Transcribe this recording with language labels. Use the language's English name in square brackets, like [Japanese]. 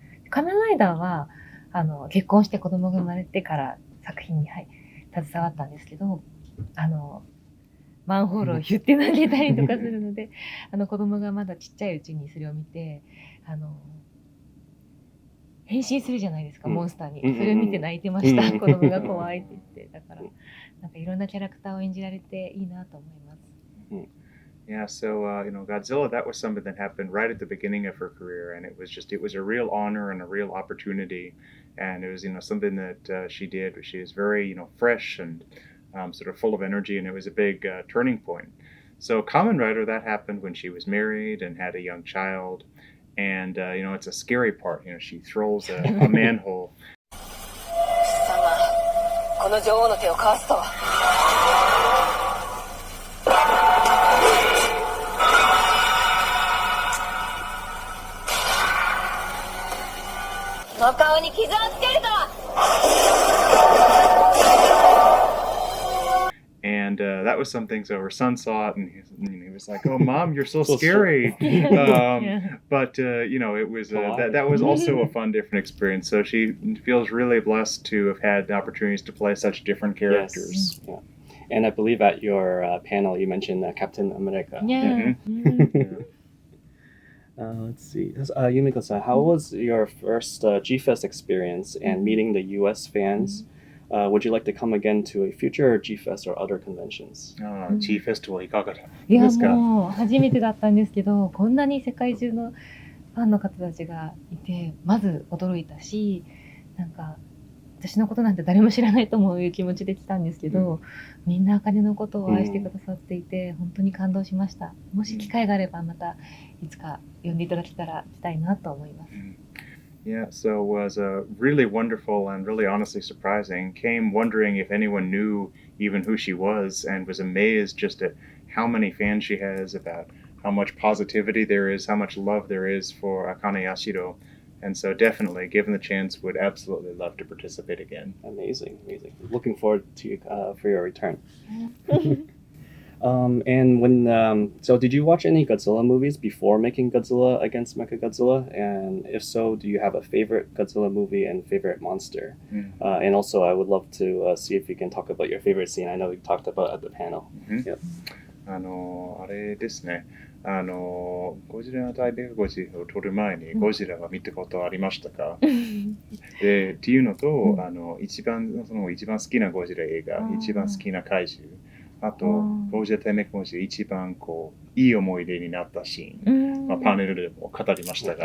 [Japanese] 仮面ライダーは結婚して子供が生まれてから作品に、携わったんですけど、マンホールを言って投げたりとかするので、子供がまだちっちゃいうちにそれを見て、変身するじゃないですか、モンスターに。それを見て泣いてました。子供が怖いって言って。だから、なんかいろんなキャラクターを演じられていいなと思います。 [English] Yeah, so Godzilla, that was something that happened right at the beginning of her career, and it was a real honor and a real opportunity, and it was something that she did. She is very fresh and sort of full of energy, and it was a big turning point. So Kamen Rider, that happened when she was married and had a young child, and it's a scary part. She throws a manhole. [Japanese] この女王の手をかわすとは。の顔に傷をつけるとは。 [English] And that was something. So her son saw it, and he was like, "Oh, Mom, you're so scary." But it was that was also a fun, different experience. So she feels really blessed to have had the opportunities to play such different characters. Yes. Yeah. And I believe at your panel you mentioned Captain America. Yeah. Let's see. Yumiko-san, how was your first G-Fest experience and meeting the US fans? Would you like to come again to a future G-Fest or other conventions? [Japanese] G-Fest はいかがですか？いや、もう初めてだったんですけど、こんなに世界中のファンの方たちがいて、まず驚いたし、なんか私のことなんて誰も知らないと思う気持ちで来たんですけど、みんな茜のことを愛してくださっていて、本当に感動しました。もし機会があればまたいつか呼んでいただけたら来たいなと思います。 [English] Yeah, so it was really wonderful and really honestly surprising. Came wondering if anyone knew even who she was, and was amazed just at how many fans she has, about how much positivity there is, how much love there is for Akane Yashiro. And so definitely, given the chance, would absolutely love to participate again. Amazing. Looking forward to you for your return. And when so did you watch any Godzilla movies before making Godzilla Against Mechagodzilla? And if so, do you have a favorite Godzilla movie and favorite monster? And also, I would love to see if you can talk about your favorite scene. I know we talked about at the panel. [Japanese] Yep. あれですね。ゴジラ対メカゴジラを撮る前にゴジラは見たことありましたか？で、っていうのと、一番好きなゴジラ映画、一番好きな怪獣、あと、ゴジラ対メカゴジラ一番いい思い出になったシーン、パネルでも語りましたが。